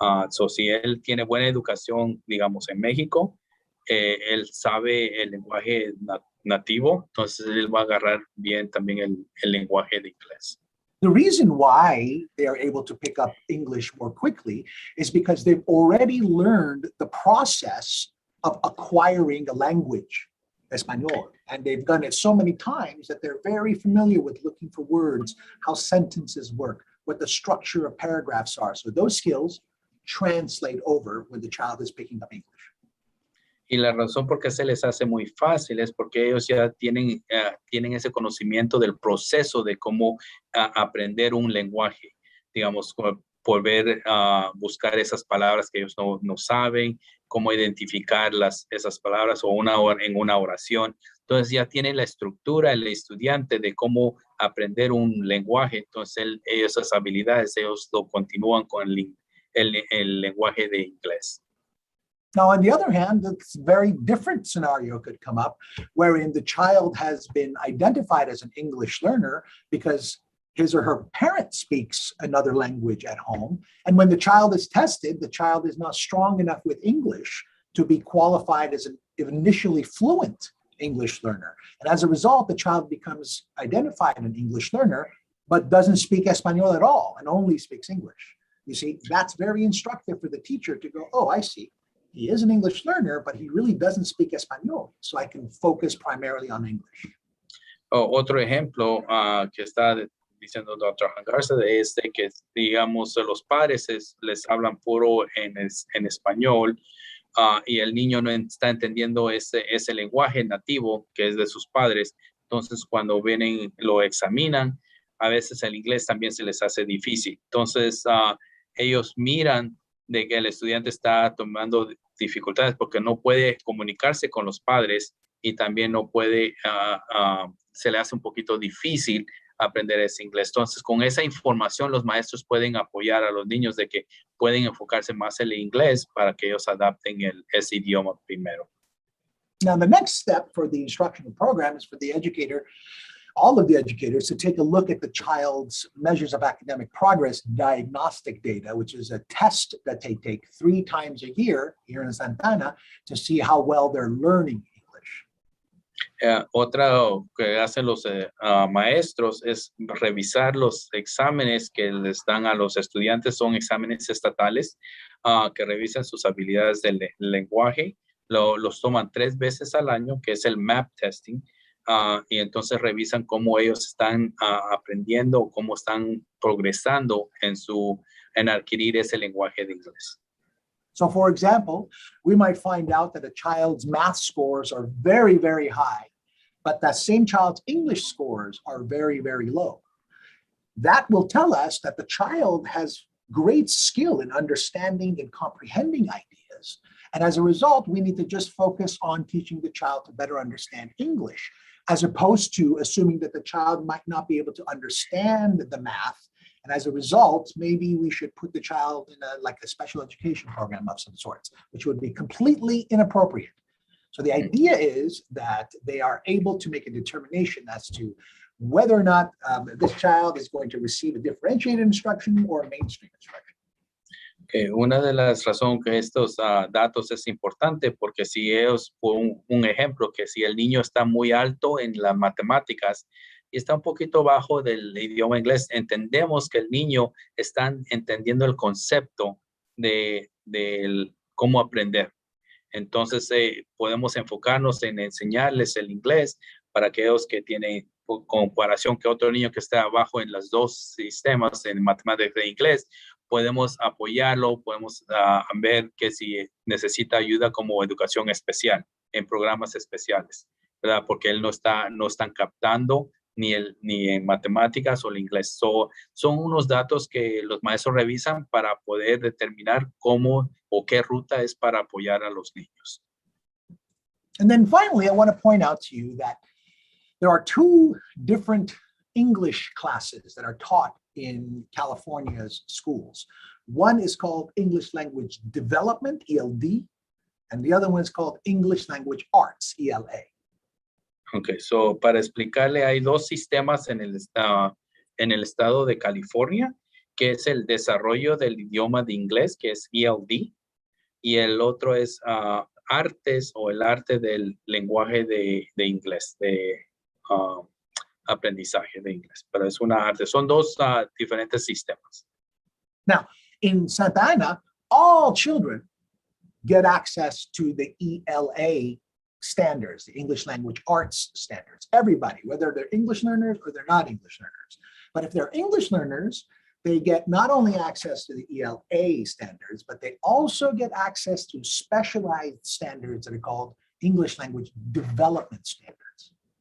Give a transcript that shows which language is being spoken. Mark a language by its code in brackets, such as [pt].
[es] So si él tiene buena educación, digamos, en México, él sabe el lenguaje nativo, entonces él va a agarrar bien también el lenguaje de inglés. [en] The reason why they are able to pick up English more quickly is because they've already learned the process of acquiring a language, Espanol, and they've done it so many times that they're very familiar with looking for words, how sentences work, what the structure of paragraphs are. So those skills translate over when the child is picking up English. [es] Y la razón por qué se les hace muy fácil es porque ellos ya tienen ese conocimiento del proceso de cómo aprender un lenguaje, digamos, por ver, buscar esas palabras que ellos no saben, cómo identificar esas palabras en una oración. Entonces ya tienen la estructura, el estudiante, de cómo aprender un lenguaje. Entonces esas habilidades, ellos lo continúan con el lenguaje de inglés. [en] Now, on the other hand, a very different scenario could come up wherein the child has been identified as an English learner because his or her parent speaks another language at home. And when the child is tested, the child is not strong enough with English to be qualified as an initially fluent English learner. And as a result, the child becomes identified an English learner, but doesn't speak Espanol at all and only speaks English. You see, that's very instructive for the teacher to go, oh, I see. He is an English learner, but he really doesn't speak Espanol, so I can focus primarily on English. [es] Otro ejemplo que está diciendo Dr. Garza es de que, digamos, los padres les hablan puro en español y el niño no está entendiendo ese lenguaje nativo que es de sus padres. Entonces, cuando vienen, lo examinan, a veces el inglés también se les hace difícil. Entonces, ellos miran de que el estudiante está tomando dificultades porque no puede comunicarse con los padres y también no puede, se le hace un poquito difícil aprender ese inglés. Entonces, con esa información, los maestros pueden apoyar a los niños de que pueden enfocarse más en el inglés para que ellos adapten ese idioma primero. [en] Now, the next step for the instructional program is for the educator, all of the educators, to take a look at the child's measures of academic progress diagnostic data, which is a test that they take 3 times a year here in Santana to see how well they're learning English. [es] Otra que hacen los maestros es revisar los exámenes que les dan a los estudiantes. Son exámenes estatales que revisan sus habilidades del lenguaje. Los toman 3 veces al año, que es el MAP testing. Y entonces revisan cómo ellos están aprendiendo, cómo están progresando en adquirir ese lenguaje de inglés. [en] So for example, we might find out that a child's math scores are very, very high, but that same child's English scores are very, very low. That will tell us that the child has great skill in understanding and comprehending ideas. And as a result, we need to just focus on teaching the child to better understand English, as opposed to assuming that the child might not be able to understand the math. And as a result, maybe we should put the child in a special education program of some sorts, which would be completely inappropriate. So the idea is that they are able to make a determination as to whether or not this child is going to receive a differentiated instruction or a mainstream instruction. [es] Okay, una de las razones que estos datos es importante porque si es un ejemplo que si el niño está muy alto en las matemáticas y está un poquito bajo del idioma inglés, entendemos que el niño está entendiendo el concepto de cómo aprender. Entonces podemos enfocarnos en enseñarles el inglés para aquellos que tienen comparación que otro niño que está abajo en los dos sistemas en matemáticas e inglés. Podemos apoyarlo, podemos ver que si necesita ayuda como educación especial en programas especiales, ¿verdad? Porque él no están captando ni en matemáticas o el inglés. Son unos datos que los maestros revisan para poder determinar cómo o qué ruta es para apoyar a los niños. [en] And then finally, I want to point out to you that there are two different English classes that are taught in California's schools. One is called English Language Development, ELD, and the other one is called English Language Arts, ELA. Okay, so [es] para explicarle, hay dos sistemas en el estado de California, que es el desarrollo del idioma de inglés, que es ELD, y el otro es artes o el arte del lenguaje de inglés, de aprendizaje de inglés, pero es una arte. Son dos diferentes sistemas. [en] Now, in Santa Ana, all children get access to the ELA standards, the English Language Arts standards. Everybody, whether they're English learners or they're not English learners. But if they're English learners, they get not only access to the ELA standards, but they also get access to specialized standards that are called English Language Development Standards.